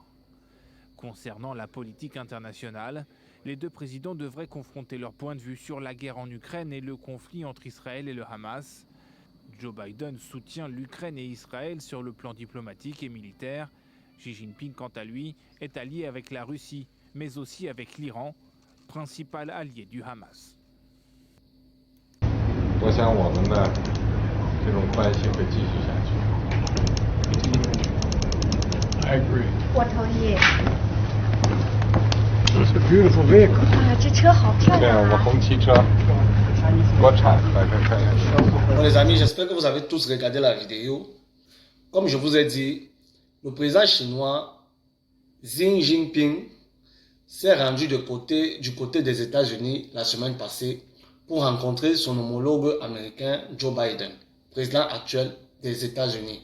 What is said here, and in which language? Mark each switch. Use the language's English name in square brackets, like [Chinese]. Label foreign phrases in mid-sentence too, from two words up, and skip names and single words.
[French] Concernant la politique internationale, les deux présidents devraient confronter leur point de vue sur la guerre en Ukraine et le conflit entre Israël et le Hamas. Joe Biden soutient l'Ukraine et Israël sur le plan diplomatique et militaire. Xi Jinping, quant à lui, est allié avec la Russie, mais aussi avec l'Iran, principal allié du Hamas. [English] I agree. [Chinese] 我同意。 [English] It's a beautiful vehicle. [Chinese] 啊，这车好漂亮啊！红旗车，国产，来看一下。 [French] Bon les amis, j'espère que vous avez tous regardé la vidéo. Comme je vous ai dit, le président chinois Xi Jinping s'est rendu du côté des États-Unis la semaine passée pour rencontrer son homologue américain Joe Biden, président actuel des États-Unis.